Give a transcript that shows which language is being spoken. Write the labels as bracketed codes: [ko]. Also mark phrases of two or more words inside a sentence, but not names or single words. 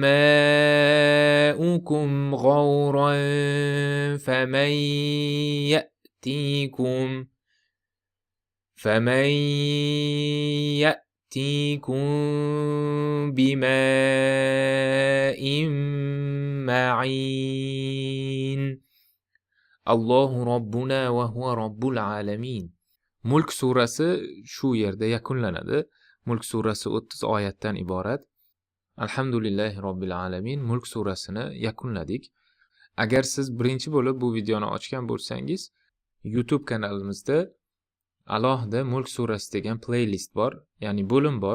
[ar] ماؤكم غورا فمن يأتيكم بماء معين الله ربنا وهو رب العالمين. [uz] Mulk surasi shu yerda yakunlanadi. Mulk surasi 30 oyatdan iborat. [ar] الحمد لله رب العالمين. [uz] Mulk surasini yakunladik. Agar siz birinchi bo'lib bu videoni ochgan bo'lsangiz, YouTube kanalimizda alohida Mulk surasi degan playlist bor, ya'ni bo'lim bor.